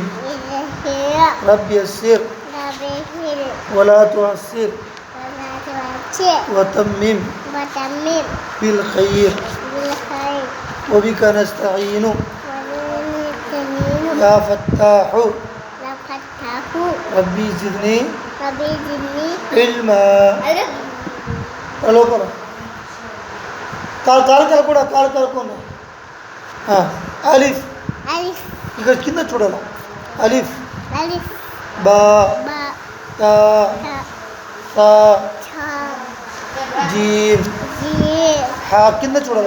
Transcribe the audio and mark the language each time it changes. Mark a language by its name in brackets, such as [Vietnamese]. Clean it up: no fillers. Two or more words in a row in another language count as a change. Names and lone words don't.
[Arabic] رب يسر ولا تعسر وتمم بالخير وبك نستعين يا فتاح ربي زدني علما. [Telugu] లోపల కాలు కూడా కాలు కలుపుకోండి. అలిఫ్ ఇక్కడ కింద చూడాలి. [Arabic] ألف باء تاء ثاء جيم حاء [Telugu] కింద చూడాలి.